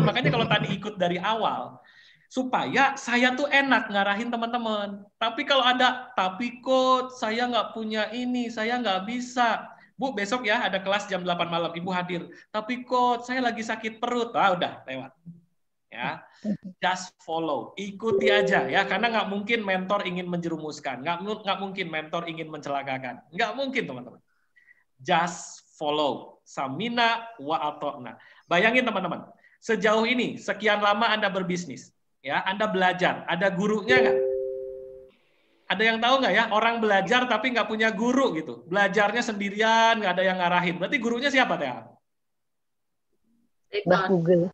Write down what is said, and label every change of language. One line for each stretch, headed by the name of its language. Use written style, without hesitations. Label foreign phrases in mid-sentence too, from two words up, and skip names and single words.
Indonesian: Makanya kalau tadi ikut dari awal, supaya saya tuh enak ngarahin teman-teman. Tapi kalau ada, tapi coach saya nggak punya ini, saya nggak bisa. Bu, besok ya ada kelas jam 8 malam, Ibu hadir. Tapi coach saya lagi sakit perut. Ah, udah lewat. Ya,
English: just follow,
Indonesian: ikuti aja ya, karena nggak mungkin mentor ingin menjerumuskan, nggak mungkin mentor ingin mencelakakan, nggak mungkin teman-teman.
English: Just follow,
Arabic: سمعنا وأطعنا.
Indonesian: Bayangin teman-teman, sejauh ini sekian lama Anda berbisnis, ya Anda belajar, ada gurunya nggak? Ada yang tahu nggak ya orang belajar tapi nggak punya guru gitu, belajarnya sendirian, nggak ada yang ngarahin. Berarti gurunya siapa teh? Mbah Google.